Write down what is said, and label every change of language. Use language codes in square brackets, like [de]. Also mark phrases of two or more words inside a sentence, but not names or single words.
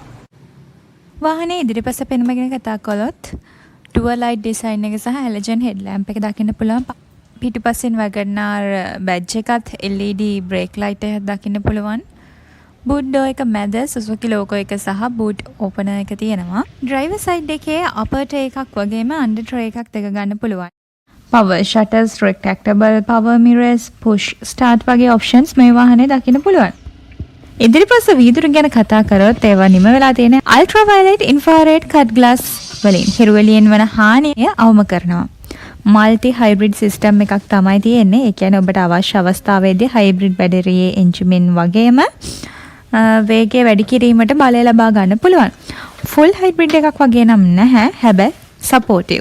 [si] වාහනේ ඉදිරිපස පෙනුම ගැන කතා කළොත් [en] dual light design [si] එක සහ [en] halogen head lamp [si] එක දකින්න පුළුවන්. පිටිපස්සෙන් වැගන්ආර් බැජ් එකත් [en] LED brake light [si] එකක් දකින්න පුළුවන්. [en] boot door [si] එක මැද සුසුකි ලෝගෝ එක සහ [en] boot opener [si] එක තියෙනවා. [en] driver side [si] එකේ [en] upper tray [si] එකක් වගේම [en] under tray [si] එකක් දෙක ගන්න පුළුවන්. [en] power shutters, retractable power mirrors, push start වගේ options [si] මේ වාහනේ දකින්න පුළුවන්. ඉදිරිපස්ස වීදුරු ගැන කතා කරොත් ඒවා නිම වෙලා තියෙන [en] ultraviolet infrared cut glass [si] වලින් හිරුවෙලියෙන් වන හානිය අවම කරනවා. [en] multi hybrid system [si] එකක් තමයි තියෙන්නේ. ඒ කියන්නේ ඔබට අවශ්‍ය අවස්ථාවේදී හයිබ්‍රිඩ් බැටරියේ එන්ජින් වගේම වේගය වැඩි කිරීමට බලය ලබා ගන්න පුළුවන්. [en] full hybrid [si] එකක් වගේ නම් නැහැ. හැබැයි සපෝටිව්.